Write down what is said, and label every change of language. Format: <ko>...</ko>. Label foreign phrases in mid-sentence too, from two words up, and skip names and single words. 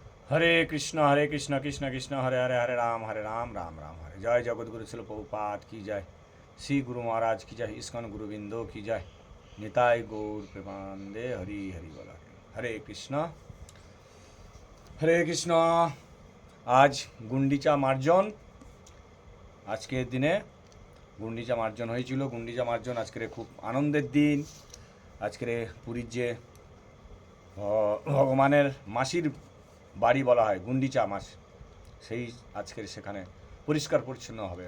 <hi>हरे कृष्ण कृष्ण कृष्ण हरे हरे हरे राम राम राम हरे। जय जगतगुरु शिल प्रभुपाद की जय। श्री गुरु महाराज की जय। इस्कन गुरुबिंदो की जय। निताय गौर प्रेमानंदे हरि हरि बोला। हरे कृष्ण। आज गुंडिचा मार्जन।</hi> <bn>আজকের দিনে গুন্ডিচা মার্জন হয়েছিল। গুন্ডিচা মার্জন আজকের খুব আনন্দের দিন। আজকের পুরীর যে ভগবানের মাসির বাড়ি বলা হয় গুন্ডিচা মাস, সেই আজকের সেখানে পরিষ্কার পরিচ্ছন্ন হবে।</bn>